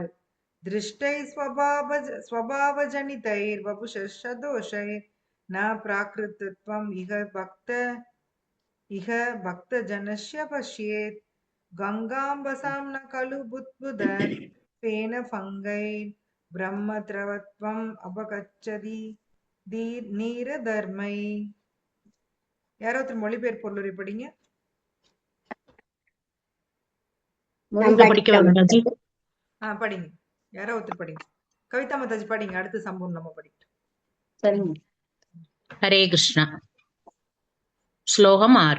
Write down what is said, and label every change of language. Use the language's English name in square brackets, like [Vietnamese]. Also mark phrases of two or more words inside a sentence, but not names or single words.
[Sanskrit] दृष्टै स्वभावजनितैर्वपुषदोषैः न प्राकृतत्वम् इह भक्तजनस्य पश्येत्। गंगाम्बसां न खलु बुद्बुद फेन फंगैर् ब्रह्मद्रवत्वम् अपगच्छति நீரதர்மை. [Tamil] யாரோ ஒருத்தர் மொழிபெயர்ப்பு பொருளுரை படிங்க. படிங்க, யாரோ ஒருத்தர் படிங்க. கவிதா மாதாஜி படிங்க, அடுத்து சம்பூர்ணம் நம்ம படிக்கட்டும். சரிங்க. ஹரே கிருஷ்ணா. ஸ்லோகம் 6.